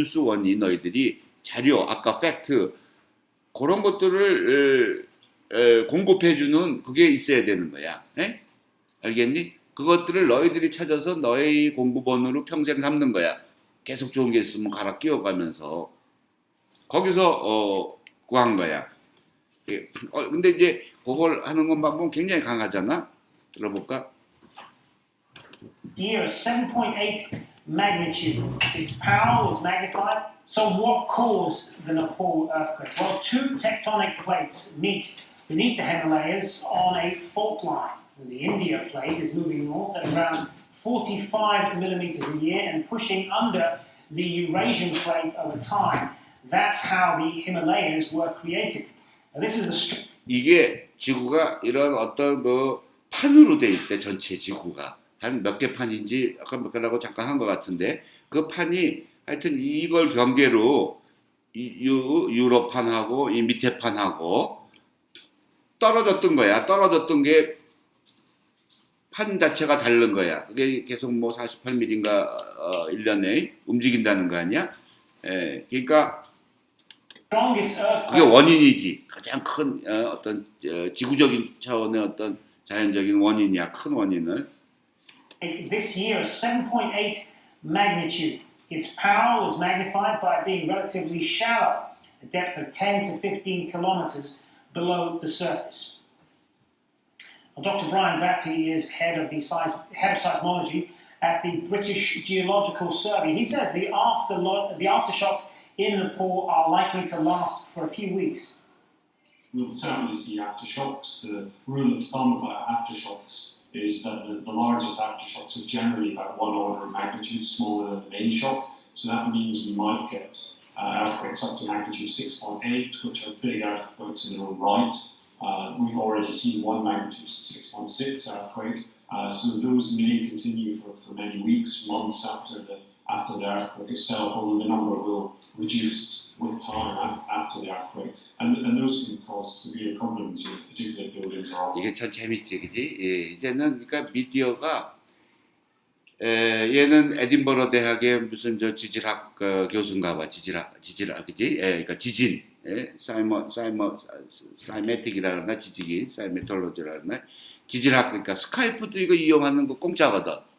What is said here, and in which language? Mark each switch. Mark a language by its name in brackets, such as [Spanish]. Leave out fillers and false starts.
[Korean] 뉴스원이 너희들이 자료 아까 팩트 그런 것들을 공급해주는 그게 있어야 되는 거야. 에? 알겠니? 그것들을 너희들이 찾아서 너의 공부본으로 평생 삼는 거야. 계속 좋은 게 있으면 갈아 끼워가면서 거기서 구한 거야. 근데 이제 그걸 하는 것만 보면 굉장히 강하잖아. 들어볼까? [English] Near 7.8 magnitude. Its power was magnified So what caused the Nepal earthquake? Well, two tectonic plates meet beneath the Himalayas on a fault line. The India plate is moving north at around 45 millimeters a year and pushing under the Eurasian plate over time. That's how the Himalayas were created. Now, this is the [Korean] 이게 지구가 이런 어떤 그 판으로 돼 있대. 전체 지구가 한 몇 개 판인지 아까 몇 개라고 잠깐 한 것 같은데 그 판이 하여튼 이걸 경계로 유럽판하고 이 밑에 판하고 떨어졌던 거야. 떨어졌던 게 판 자체가 다른 거야. 그게 계속 뭐 48mm인가 1년에 움직인다는 거 아니야? 예, 그러니까 그게 원인이지. 가장 큰 어떤 지구적인 차원의 어떤 자연적인 원인이야. 큰 원인은. [English] This year, 7.8 magnitude. Its power was magnified by being relatively shallow, a depth of 10 to 15 kilometers below the surface. Dr. Brian Batty is head of seismology at the British Geological Survey. He says the aftershocks in Nepal are likely to last for a few weeks. We'll certainly see aftershocks. The rule of thumb about aftershocks is that the largest aftershocks are generally about 1 order of magnitude smaller than the main shock. So that means we might get earthquakes up to magnitude 6.8, which are big earthquakes in their own right. We've already seen one magnitude 6.6 earthquake, so those may continue for many weeks, months after the earthquake itself, although the number will reduce with time after the earthquake, and those can cause severe problems, particularly buildings are. [Korean] 이게 참 재밌지, 그지? 예, 이제는 그러니까 미디어가 얘는 에딘버러 대학의 무슨 저 지질학 교수인가 봐, 지질학, 그지? 예, 그러니까 지진. 예, 사이메틱이라 그러나 지지기, 사이메톨로지라 그러나 지질학, 그러니까 스카이프도 이거 이용하는 거 공짜거든.